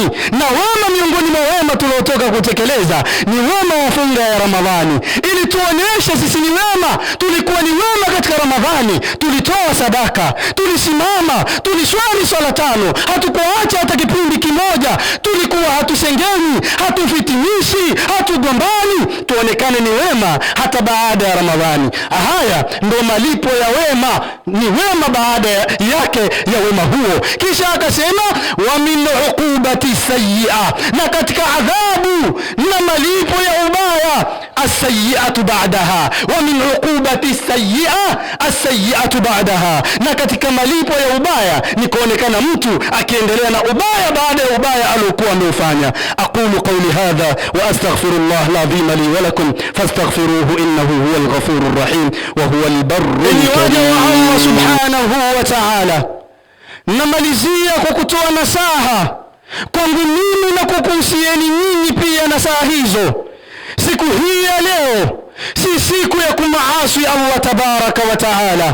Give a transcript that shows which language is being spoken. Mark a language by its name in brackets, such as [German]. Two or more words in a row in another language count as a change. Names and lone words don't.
[Swahili] Na wema miongoni mwa wema tuliotoka kutekeleza ni wema wa funga ya Ramadhani, ili tuoneshe sisi ni wema, tulikuwa ni wema katika Ramadhani, tulitoa sadaka, tulisimama, tuliswali swala 5, hatukuacha hata kipindi kimoja, tulikuwa hatusengeni, hatufitimishi, hatugombani, tuonekane ni wema hata baada ya Ramadhani. Haya ndio malipo ya wema, ni wema baada yake ya wema huo. Kisha akasema [Arabic] وَمِنْ عُقُوبَةِ السَّيِّئَةِ, [Swahili] na katika adhabu na malipo ya ubaya [Arabic] السَّيِّئَةُ بَعْدَهَا, وَمِنْ عُقُوبَةِ السَّيِّئَةِ السَّيِّئَةُ بَعْدَهَا, [Swahili] na katika malipo ya ubaya ni kuonekana mtu akiendelea na ubaya baada ya ubaya aliokuwa ameufanya. [Arabic] أَقُولُ قَوْلِي هَذَا وَأَسْتَغْفِرُ اللَّهَ الْعَظِيمَ لِي وَلَكُمْ فَاسْتَغْفِرُوهُ إِنَّهُ هُوَ الْغَفُورُ الرَّحِيمُ وَهُوَ الْبَرُّ الْكَرِيمُ. اللَّهُ سُبْحَانَهُ وَتَعَالَى, [Swahili] namalizia kwa kutoa nasaha kwangu mimi na kukuhusieni nyinyi pia nasaha hizo. Siku hii ya leo si siku ya kumaasi [Arabic] اللَّهَ تَبَارَكَ وَتَعَالَى.